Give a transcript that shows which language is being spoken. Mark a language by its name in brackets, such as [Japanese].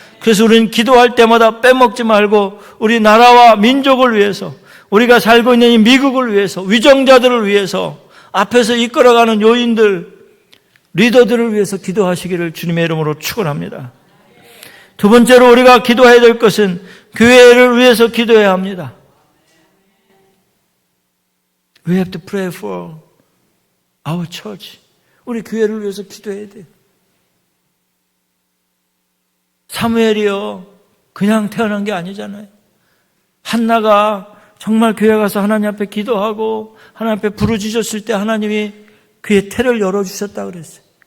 [Korean] 그래서 우리는 기도할 때마다 빼먹지 말고 우리 나라와 민족을 위해서, 우리가 살고 있는 이 미국을 위해서, 위정자들을 위해서, 앞에서 이끌어가는 요인들, 리더들을 위해서 기도하시기를 주님의 이름으로 축원합니다. 두 번째로 우리가 기도해야 될 것은 교회를 위해서 기도해야 합니다. [English] We have to pray for our church. [Korean] 우리 교회를 위해서 기도해야 돼요. 사무엘이요, 그냥 태어난 게 아니잖아요. 한나가 정말 교회 가서 하나님 앞에 기도하고 하나님 앞에 부르짖었을 때 하나님이 그의 태를 열어주셨다 그랬어요.